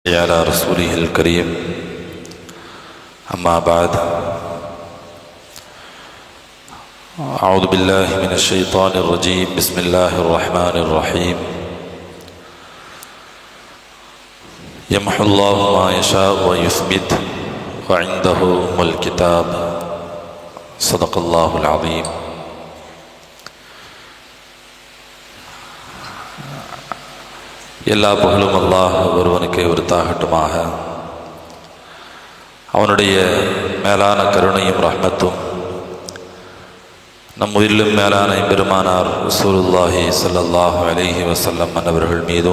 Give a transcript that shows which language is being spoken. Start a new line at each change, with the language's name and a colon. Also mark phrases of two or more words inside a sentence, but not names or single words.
Arabic: على رسوله الكريم أما بعد أعوذ بالله من الشيطان الرجيم بسم الله الرحمن الرحيم يمحو الله ما يشاء ويثبت وعنده أم الكتاب صدق الله العظيم.
Tamil: எல்லா புகழும் அல்லாஹ் ஒருவனுக்கே உரித்தாகட்டுமாக. அவனுடைய மேலான கருணையும் ரஹ்மத்தும் நம் உயிரிலும் மேலான பெருமானார்
Arabic: رسول الله صلى الله عليه وسلم
Tamil: அன்னவர்கள் மீதும்